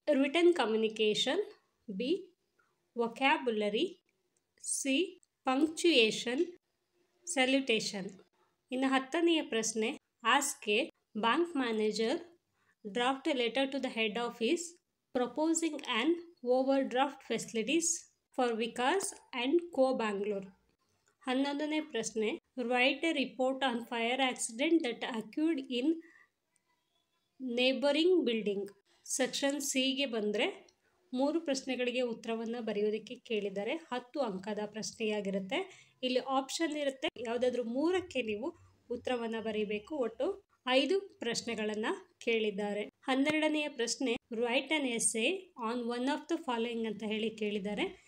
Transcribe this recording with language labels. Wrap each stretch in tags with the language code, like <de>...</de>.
<en>Written communication, B vocabulary, C punctuation, salutation.</en> <kn>ಇನ್ನು 10ನೆಯ ಪ್ರಶ್ನೆ,</kn> <en>Ask a bank manager draft a letter to the head office proposing an overdraft facilities for Vikas and Co Bangalore.</en> <kn>11ನೇ ಪ್ರಶ್ನೆ,</kn> <en>write a report on fire accident that occurred in neighboring building.</en> <kn>Section ಸಿಗೆ ಬಂದರೆ 3 ಪ್ರಶ್ನೆಗಳಿಗೆ ಉತ್ತರವನ್ನು ಬರೆಯೋದಕ್ಕೆ ಕೇಳಿದ್ದಾರೆ. 10 ಅಂಕದ ಪ್ರಶ್ನೆಯಾಗಿರುತ್ತೆ. ಇಲ್ಲಿ option ಇರುತ್ತೆ, ಯಾವುದಾದ್ರೂ 3ಕ್ಕೆ ನೀವು ಉತ್ತರವನ್ನು ಬರೀಬೇಕು. ಒಟ್ಟು 5 ಪ್ರಶ್ನೆಗಳನ್ನು ಕೇಳಿದ್ದಾರೆ. 12ನೆಯ ಪ್ರಶ್ನೆ,</kn> <en>write an essay on one of the following</en> <kn>ಅಂತ ಹೇಳಿ ಕೇಳಿದ್ದಾರೆ.</kn>